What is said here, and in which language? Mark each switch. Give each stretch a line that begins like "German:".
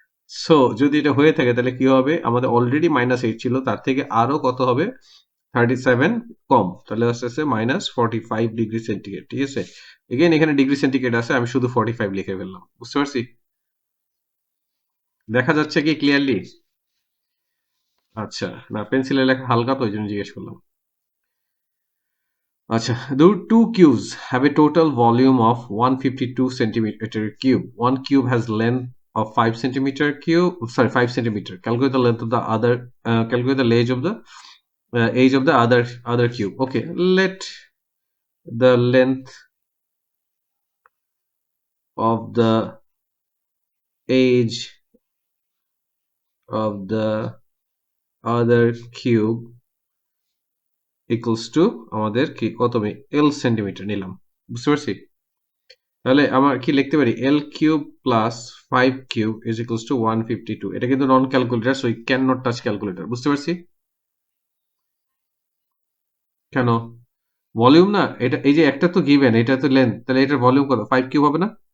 Bangla: So যদি এটা হয়ে থাকে তাহলে কি হবে, আমাদের অলরেডি -8 ছিল, তার থেকে আরো কত হবে, 37 কম, তাহলে আস্তে আস্তে -45 ডিগ্রি সেন্টিগ্রেড। ঠিক আছে, এগেন এখানে ডিগ্রি সেন্টিগ্রেড আছে, আমি শুধু 45 লিখে ফেললাম। বুঝতে পারছি? দেখা যাচ্ছে কি ক্লিয়ারলি? আচ্ছা, না পেন্সিলে লেখা হালকা তো ওই জন্য জিজ্ঞেস করলাম।
English: আচ্ছা, the two cubes have a total volume of 152 centimeter cube. One cube has length of 5 centimeter cube, sorry, 5 centimeter. Calculate the length of the other, calculate the age of the other cube. Okay, let the length of the age of the other cube equals to
Bangla: আমাদের কি কত l centimetre নিলাম, বুঝতে পারছি? তাহলে আমার কি লিখতে পারি, l cube plus 5 cube is equals to 152। এটা কিন্তু নন calculator,
English: so you can not touch calculator,
Bangla: বুঝতে পারছি? কেন? ভলিউম না এটা, এই যে একটা তো গিভেন, এটা তো লেন্থ, তাহলে এটার ভলিউম কত, 5 কিউব হবে না?